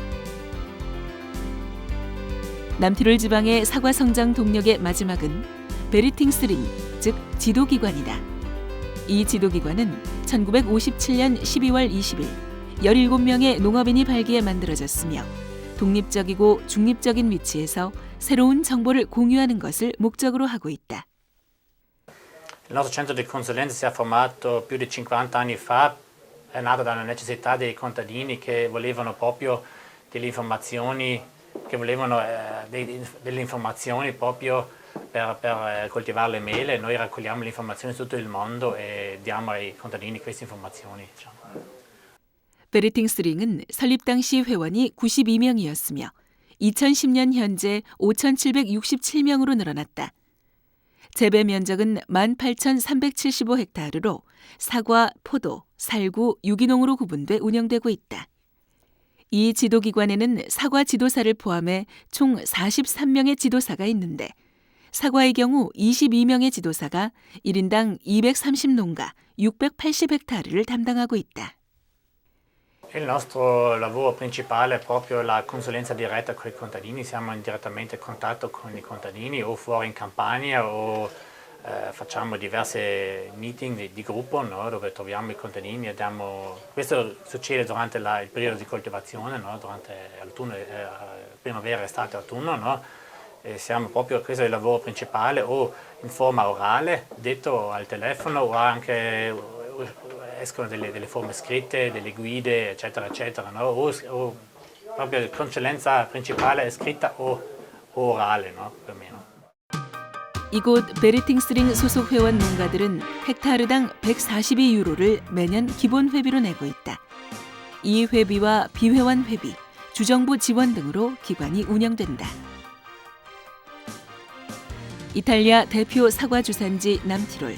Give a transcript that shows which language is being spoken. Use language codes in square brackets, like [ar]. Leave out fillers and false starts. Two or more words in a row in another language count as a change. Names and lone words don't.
[ko] 남티롤 지방의 사과 성장 동력의 마지막은 베리팅스링, 즉 지도기관이다. 이 지도기관은 1957년 12월 20일 17명의 농업인이 발기해 만들어졌으며 독립적이고 중립적인 위치에서 새로운 정보를 공유하는 것을 목적으로 하고 있다. [it] Il nostro centro di consulenza si è formato più di 50 anni fa, è nato dalla necessità dei contadini che volevano proprio delle informazioni, che volevano delle informazioni proprio per coltivare le mele. Noi raccogliamo le informazioni su tutto il mondo e diamo ai contadini queste informazioni. [ko] 베리팅스링은 설립 당시 회원이 92명이었으며 2010년 현재 5,767명으로 늘어났다. 재배 면적은 18,375헥타르로 사과, 포도, 살구, 유기농으로 구분돼 운영되고 있다. 이 지도기관에는 사과 지도사를 포함해 총 43명의 지도사가 있는데 사과의 경우 22명의 지도사가 1인당 230농가 680헥타르를 담당하고 있다. [it] Il nostro lavoro principale è proprio la consulenza diretta con i contadini, siamo direttamente in contatto con i contadini o fuori in campagna o facciamo diverse meeting di gruppo, no? Dove troviamo i contadini e questo succede durante il periodo di coltivazione, no? Durante l'autunno, primavera, estate, autunno, no? E questo è il lavoro principale o in forma orale, detto al telefono o anche escono delle forme scritte, delle guide, eccetera, eccetera, no? O proprio la consulenza principale è scritta o orale, no? Più o meno. [ko] 이곳 베리팅스링 소속 회원 농가들은 헥타르당 142유로를 매년 기본 회비로 내고 있다. 이 회비와 비회원 회비, 주정부 지원 등으로 기관이 운영된다. 이탈리아 대표 사과 주산지 남티롤.